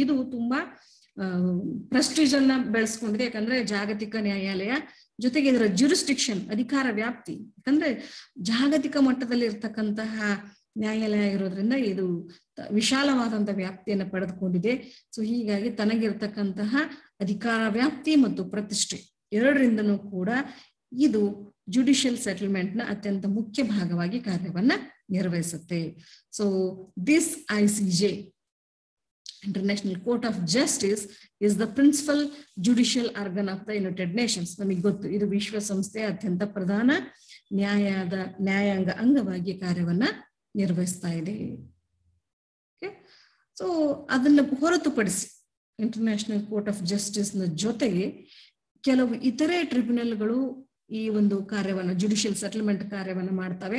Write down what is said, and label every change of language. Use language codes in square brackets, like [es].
[kn] ಇದು ತುಂಬಾ ಪ್ರೆಸ್ಟೀಜ್ ಅನ್ನ ಬೆಳೆಸ್ಕೊಂಡಿದೆ, ಯಾಕಂದ್ರೆ ಜಾಗತಿಕ ನ್ಯಾಯಾಲಯ, ಜೊತೆಗೆ ಇದರ ಜುರಿಸ್ಡಿಕ್ಷನ್ ಅಧಿಕಾರ ವ್ಯಾಪ್ತಿ, ಯಾಕಂದ್ರೆ ಜಾಗತಿಕ ಮಟ್ಟದಲ್ಲಿ ಇರ್ತಕ್ಕಂತಹ ನ್ಯಾಯಾಲಯ ಇರೋದ್ರಿಂದ ಇದು ವಿಶಾಲವಾದಂತಹ ವ್ಯಾಪ್ತಿಯನ್ನು ಪಡೆದುಕೊಂಡಿದೆ. ಸೊ ಹೀಗಾಗಿ ತನಗಿರ್ತಕ್ಕಂತಹ ಅಧಿಕಾರ ವ್ಯಾಪ್ತಿ ಮತ್ತು ಪ್ರತಿಷ್ಠೆ ಎರಡರಿಂದನೂ ಕೂಡ ಇದು ಜುಡಿಷಿಯಲ್ ಸೆಟಲ್ಮೆಂಟ್ ನ ಅತ್ಯಂತ ಮುಖ್ಯ ಭಾಗವಾಗಿ ಕಾರ್ಯವನ್ನ ನಿರ್ವಹಿಸುತ್ತೆ. [en] So this ICJ, International Court of Justice, is the principal judicial organ of the United Nations. [kn] ನಮಗೆ ಗೊತ್ತು, ಇದು ವಿಶ್ವಸಂಸ್ಥೆಯ ಅತ್ಯಂತ ಪ್ರಧಾನ ನ್ಯಾಯಾಂಗ ಅಂಗವಾಗಿ ಕಾರ್ಯವನ್ನ ನಿರ್ವಹಿಸ್ತಾ ಇದೆ. ಸೊ ಅದನ್ನ ಹೊರತುಪಡಿಸಿ ಇಂಟರ್ನ್ಯಾಷನಲ್ ಕೋರ್ಟ್ ಆಫ್ ಜಸ್ಟಿಸ್ ನ ಜೊತೆಗೆ ಕೆಲವು ಇತರೆ ಟ್ರಿಬ್ಯುನಲ್ಗಳು ಈ ಒಂದು ಕಾರ್ಯವನ್ನ, ಜುಡಿಷಿಯಲ್ ಸೆಟಲ್ಮೆಂಟ್ ಕಾರ್ಯವನ್ನ ಮಾಡ್ತವೆ.